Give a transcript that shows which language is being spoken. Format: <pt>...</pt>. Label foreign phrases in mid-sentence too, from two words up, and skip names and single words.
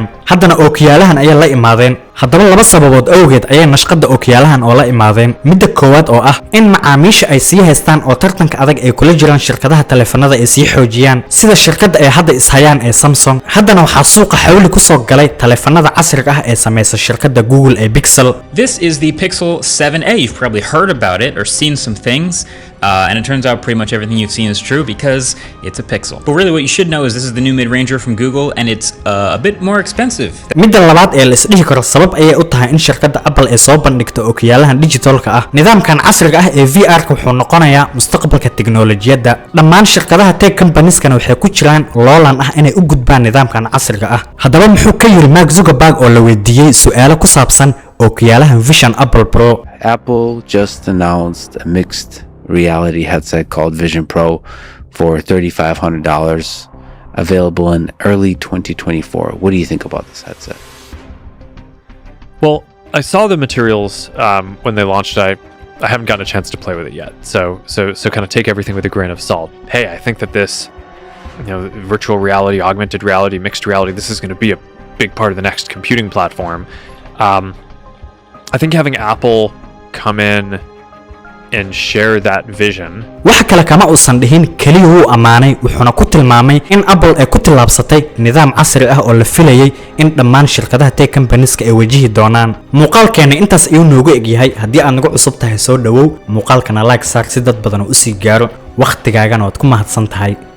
<so>haddana ookiyaalahan ayay la imaadeen. haddaba 2 sababood awgeed ayay nashqadda ookiyaalahan oo la imaadeen. midda koowaad oo ah in macaamiisha ay sii haystaan oo tartanka adag ay kula jiraan shirkadaha taleefanada ay sii xoojiyaan, sida shirkadda ay hadda ishayaan ee Samsung. haddana waxaa suuqa xawli ku soo galay taleefanada casriga ah ee samaysa shirkadda Google ee Pixel.</so> <en>This is the Pixel 7a. You've probably heard about it or seen some things. And it turns out pretty much everything you've seen is true because it's a Pixel. But really what you should know is this is the new mid-ranger from Google and it's a bit more expensive.</en> <so>midda labaad ee la isdhihi karo sabab ayay u tahay in shirkadda Apple ay soo bandhigto ookiyaalahan digitalka ah. nidaamkan casriga ah ee VR-ka wuxuu noqonayaa mustaqbalka tiknoolajiyadda. dhammaan shirkadaha</so> <en>tech companies-</en> <so>kana waxay ku jiraan loolan ah inay u gudbaan nidaamkan casriga ah. haddaba muxuu ka yiri Mark Zuckerberg oo la weydiiyey su'aalo ku saabsan ookiyaalahan Vision Apple Pro?</so> <en>Apple just announced a mixed reality headset called Vision Pro for $3,500, available in early 2024. What do you think about this headset? Well, I saw the materials when they launched. I haven't gotten a chance to play with it yet, so kind of take everything with a grain of salt. Hey, I think that this, virtual reality, augmented reality, mixed reality, this is going to be a big part of the next computing platform. I think having Apple come in and share that vision.</en> <so>waxa kale kama uusan dhihin kaliya wuu amaanay wuxuuna ku tilmaamay in Apple ay ku tillaabsatay nidaam casri ah oo la filayay in dhammaan shirkadaha</so> <en>tech companies-</en> <so>ka ay wajihi doonaan muuqaalkeena intaas ayuu noogu eg yahay haddii aad nagu cusub tahay soo dhawow muuqaalkana like saar si dad badan u sii gaaro waqtigaagana waad ku mahadsan tahay</so>